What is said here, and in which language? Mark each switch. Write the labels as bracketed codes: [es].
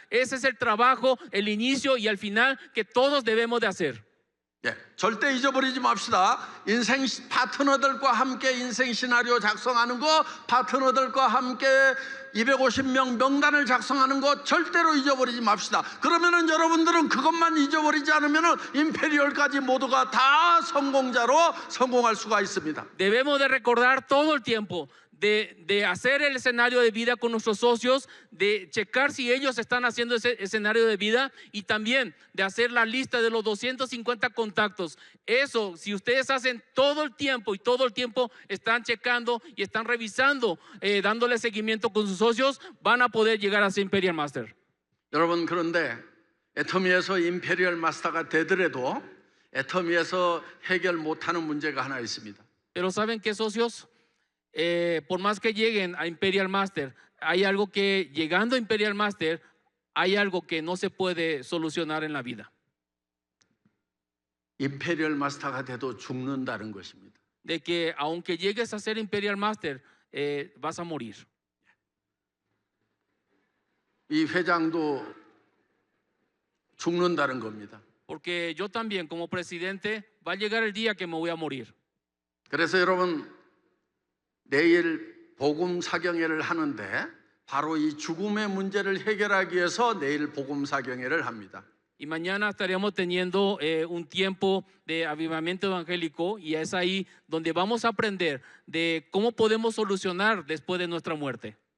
[es] Ese es el trabajo, el inicio y el final que todos debemos de hacer. [ko] 절대 잊어버리지 맙시다. 인생 파트너들과 함께 인생 시나리오 작성하는 거, 파트너들과 함께 250명 명단을 작성하는 거 절대로 잊어버리지 맙시다. 그러면은 여러분들은 그것만 잊어버리지 않으면은 임페리얼까지 모두가 다 성공자로 성공할 수가 있습니다. [es] Debemos de recordar todo el tiempo de hacer el escenario de vida con nuestros socios, de checar si ellos están haciendo ese escenario de vida y también de hacer la lista de los 250 contactos. Eso, si ustedes hacen todo el tiempo y todo el tiempo están checando y están revisando, dándole seguimiento con sus socios, van a poder llegar a ser Imperial Master. [ko] 여러분, 그런데 애터미에서 임페리얼 마스터가 되더라도 애터미에서 해결 못하는 문제가 하나 있습니다. [es] Pero ¿saben qué, socios? Por más que lleguen a Imperial Master, hay algo que llegando a Imperial Master, hay algo que no se puede solucionar en la vida. [ko] 임페리얼 마스터가 돼도 죽는다는 것입니다. [es] De que aunque llegues a ser Imperial Master, vas a morir. [ko] 이 회장도 죽는다는 겁니다. [es] Porque yo también como presidente va a llegar el día que me voy a morir. [ko] 그래서 여러분, 내일 복음 사경회를 하는데 바로 이 죽음의 문제를 해결하기 위해서 내일 복음 사경회를 합니다. [es] Y mañana estaremos teniendo un tiempo de avivamiento evangélico y es ahí donde vamos a aprender de cómo podemos solucionar después de nuestra muerte.